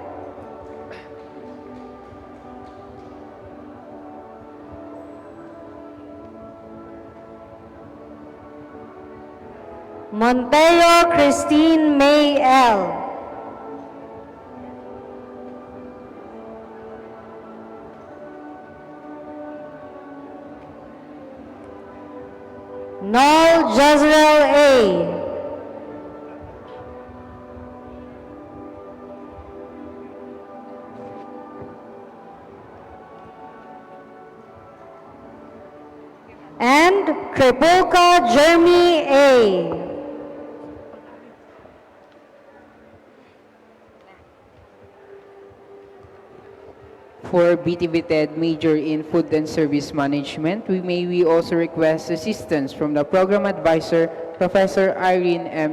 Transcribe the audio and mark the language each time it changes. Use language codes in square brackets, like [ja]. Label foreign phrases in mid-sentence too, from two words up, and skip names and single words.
[en] Monteo Christine May L. Noel Jezreel A. And Kripulka Jeremy A. For BTV-TED, major in food and service management, we also request assistance from the program advisor, Professor Irene M.